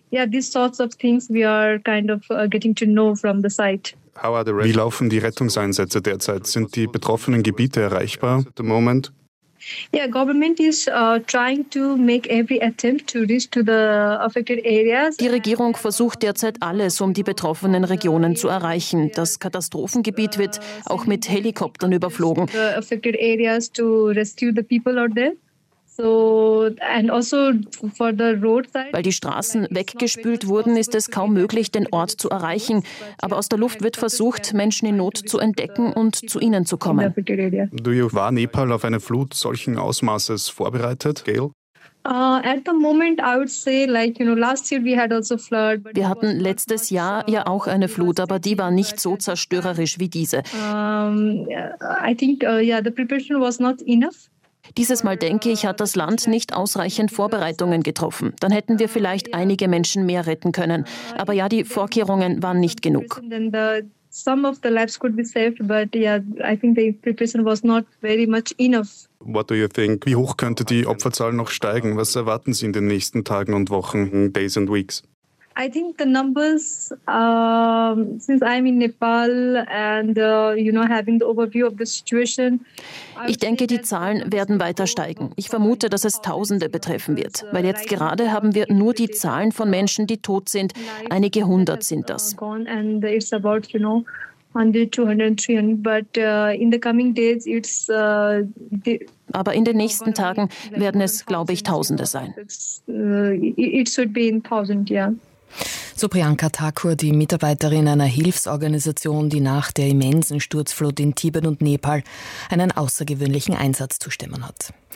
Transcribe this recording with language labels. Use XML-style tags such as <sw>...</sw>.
<de>Wie laufen die Rettungseinsätze derzeit? Sind die betroffenen Gebiete erreichbar?</de> <en>Yeah, government is trying to make every attempt to reach to the affected areas.</en> <de>Die Regierung versucht derzeit alles, um die betroffenen Regionen zu erreichen. Das Katastrophengebiet wird auch mit Helikoptern überflogen.</de> <en>The affected areas to rescue the people out there.</en> <de>Weil die Straßen weggespült wurden, ist es kaum möglich, den Ort zu erreichen. Aber aus der Luft wird versucht, Menschen in Not zu entdecken und zu ihnen zu kommen. War Nepal auf eine Flut solchen Ausmaßes vorbereitet, Gail? Wir hatten letztes Jahr ja auch eine Flut, aber die war nicht so zerstörerisch wie diese.</de> <en>The preparation was not enough.</en> <de>Dieses Mal, denke ich, hat das Land nicht ausreichend Vorbereitungen getroffen. Dann hätten wir vielleicht einige Menschen mehr retten können. Aber ja, die Vorkehrungen waren nicht genug.</de> <en>Some of the lives could be saved, but yeah, I think the preparation was not very much enough. What do you think?</en> <de>Wie hoch könnte die Opferzahl noch steigen? Was erwarten Sie in den nächsten Tagen und Wochen,</de> <en>days and weeks? I think the numbers, since I'm in Nepal and having the overview of the situation.</en> <de>Ich denke, die Zahlen werden weiter steigen. Ich vermute, dass es Tausende betreffen wird, weil jetzt gerade haben wir nur die Zahlen von Menschen, die tot sind. Einige hundert sind das.</de> <en>And it's about 100, 200, 300, but in the coming days it's.</en> <de>Aber in den nächsten Tagen werden es, glaube ich, Tausende sein.</de> <en>It should be in thousands, yeah.</en> <de>So Priyanka Thakur, die Mitarbeiterin einer Hilfsorganisation, die nach der immensen Sturzflut in Tibet und Nepal einen außergewöhnlichen Einsatz zu stemmen hat.</de>